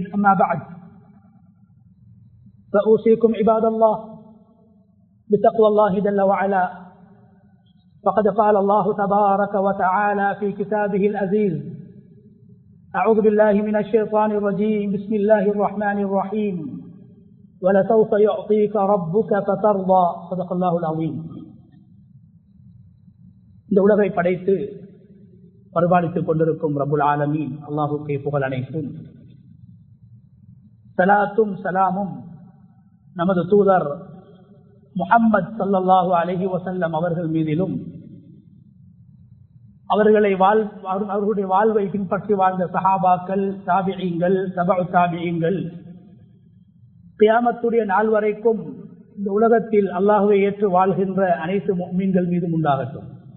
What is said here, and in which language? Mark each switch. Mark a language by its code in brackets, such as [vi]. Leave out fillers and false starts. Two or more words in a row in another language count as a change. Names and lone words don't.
[ar] أما بعد، فأوصيكم عباد الله بتقوى الله جل وعلا، فقد قال الله تبارك وتعالى في كتابه العزيز: أعوذ بالله من الشيطان الرجيم، بسم الله الرحمن الرحيم، ولسوف يعطيك ربك فترضى. صدق الله العظيم. [ta] இந்த உலகை படைத்து பரிபாலித்துக் கொண்டிருக்கும் [ar] رب العالمين [ta] அல்லாஹுக்கே புகழ் அனைத்தும். ஸலாத்தும் ஸலாமும் நமது தூதர் முஹம்மது [ar] صلى الله عليه وسلم [ta] அவர்கள் மீதிலும், அவர்களுடைய வாழ்வை பின்பற்றி வாழ்ந்த சஹாபாக்கள், தாபிஈன்கள், தபஉ தாபிஈன்கள், கியாமத்துடைய நாள் வரைக்கும் இந்த உலகத்தில் அல்லாஹ்வை ஏற்று வாழ்கின்ற அனைத்து முஃமின்கள் மீதும் உண்டாகட்டும்.